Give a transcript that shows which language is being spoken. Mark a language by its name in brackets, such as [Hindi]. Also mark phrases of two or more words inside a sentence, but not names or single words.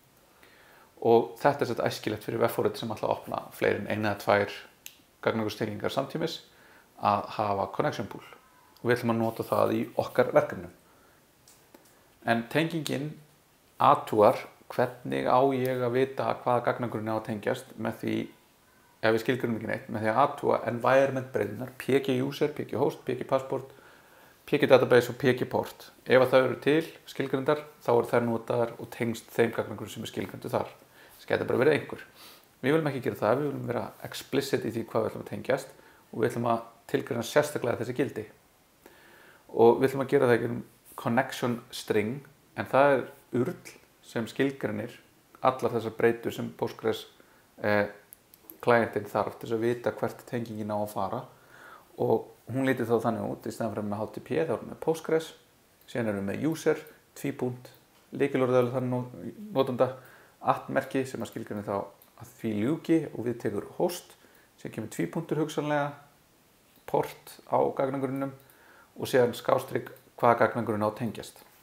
[Icelandic] Og þetta er sett æskilegt fyrir vefforrit sem ætla að opna fleiri en eina eða tvær gagnagrunnstengingar samtímis að hafa [English] connection pool. [Icelandic] Og við ætlum að nota það í okkar verkefnum. En tengingin athugar hvernig á ég að vita hvaða gagnagrunni á að tengjast með því, ef við skilgrunum ekki neitt, með því að athuga environment breytunar, PG user, PG host, PG passport, PG database og PG port. Ef það eru til skilgrundar, þá eru þær notaðar og tengst þeim gagnagrunni sem er skilgrundu þar. Það gæti bara verið einhver. Við viljum ekki gera það, við viljum vera explicit í því hvað við ætlum að tengjast og við ætlum að tilgreina sérstaklega þessi gildi. Og við ætlum að gera það ekki [English] connection string, [Icelandic] en það er url sem skilgreinir allar þessar breytur sem Postgres klientinn þarf til að vita hvert tengingin á að fara og hún lítur þá þannig út í staðan fyrir með HTTP þá erum við með Postgres, síðan erum við með user, tvípunkt, lykilorðið þannig notanda, @merki sem að skilgreinir þá að því ljúki og við tekur host, síðan kemur tvípunktur hugsanlega, port á gagnagrunninum og síðan skástrik hvaða gagnagrunni á að tengjast.